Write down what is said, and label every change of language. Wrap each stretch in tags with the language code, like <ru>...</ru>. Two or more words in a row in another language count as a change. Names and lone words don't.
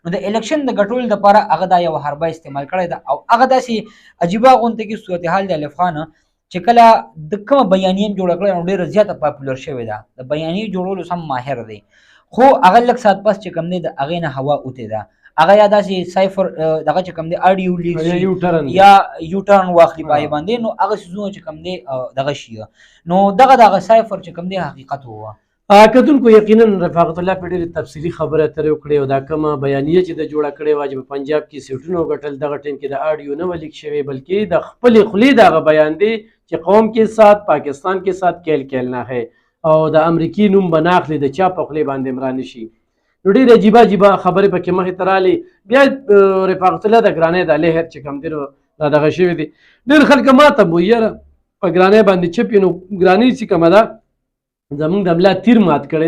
<ps>نو د الیکشن د ګټولو دپاره هغه دا یو حربه استعمال کړی ده او هغه داسې عجیبه غونته کې صورتحال د الف خان چې کله د کومه بیانیه جوړه کړې نو ډېره زیاته پاپولر شوې ده، د بیانیې جوړولو سم ماهر دی، خو هغه لږ ساعت پس چې کوم دی د هغې نه هوا اوتې ده، هغه یا داسې سایفر دغه چې کوم دی اډیو لیک یا یوټرن واخلي په هغې باندې، نو هغه څیزونه چې کوم دی دغه شي، نو دغه د هغه سایفر چې کوم دی حقیقت ووه. کتونکو یقینا رفاقت الله په ډېرې تفصیلي خبره ترې وکړې او دا کومه بیانیه چې د جوړه کړې وه چې په پنجاب کې سیټونه وګټل دغه ټایم کې د اډیو نه وه لیک شوی بلکې د خپلې خولې د هغه بیان دی چې</ps> <ur>قوم کے ساتھ پاکستان کے ساتھ کیل کیلنا ہے</ur> <ps>او د امریکي نوم به نه اخلي د چا په خولې باندې امران شي. نو ډېرې عجیبه عجیبه خبرې پکې مخې ته رالې. بیا رفاقت الله د ګرانۍ د لهر چې کوم دی را دغه شوی دی ډېر خلک ماته وایي یاره په ګرانۍ باندې چپ نو ګرانۍ چې کومه ده زمونږ د ملا تیر مات کړی</ps>